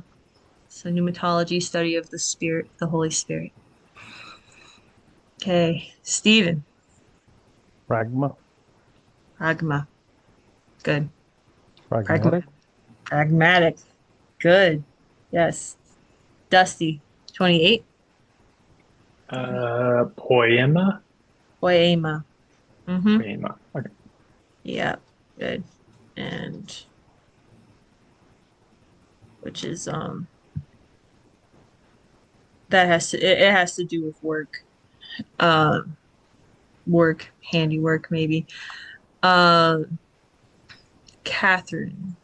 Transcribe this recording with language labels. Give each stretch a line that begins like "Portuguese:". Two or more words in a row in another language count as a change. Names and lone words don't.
English: So pneumatology, study of the spirit, the Holy Spirit. Okay, Stephen. Pragma, Pragma. Good. pragmatic, Pragma. Pragmatic. Good. Yes. Dusty. 28. Poema. Poema. Mm-hmm. Poema. Okay. Yeah. Good. And which is that has to it has to do with work. Um work, handiwork maybe. Um Catherine.